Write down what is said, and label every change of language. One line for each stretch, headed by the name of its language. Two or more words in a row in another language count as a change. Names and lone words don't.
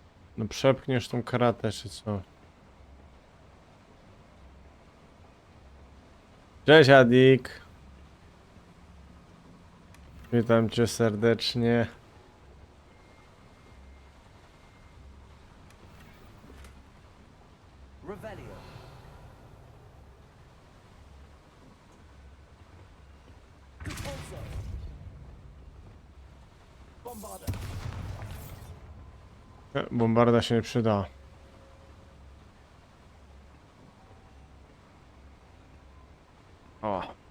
Polish: No przepchniesz tą karatę, czy co? Cześć Adik. Witam cię serdecznie. Revelio. Compulso. Bombarda. Bombarda się nie przyda. O.